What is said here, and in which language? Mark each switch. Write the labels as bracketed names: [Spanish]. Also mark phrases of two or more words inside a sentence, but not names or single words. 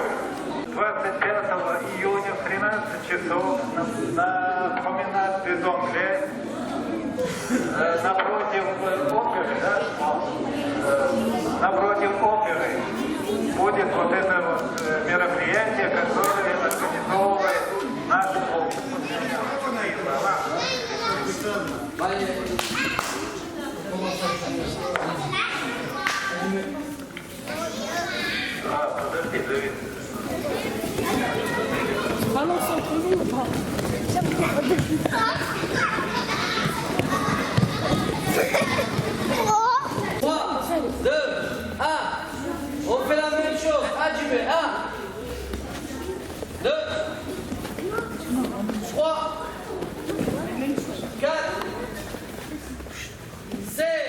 [Russian] 25 июня в 13 часов на променаде Зоргле, напротив оперы, напротив оперы будет вот это вот мероприятие, которое организовывает наш клуб. Подожди, Давид. [French] On fait la même chose. Ah, tu mets 1, 2, 3, 4, 5.